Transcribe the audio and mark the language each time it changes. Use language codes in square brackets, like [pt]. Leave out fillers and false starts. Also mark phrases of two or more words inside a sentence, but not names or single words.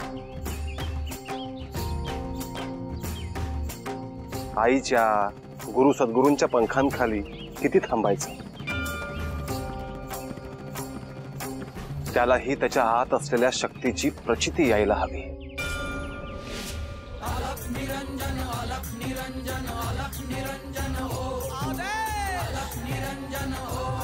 [mr] आईच्या, गुरु सद्गुरूंच्या पंखांखाली किती थांबायचं? त्यालाही त्याच्या आत असलेल्या शक्तीची प्रचिती यायला हवी. [hi] अलख निरंजन अलख निरंजन अलख निरंजन हो. अलख निरंजन हो.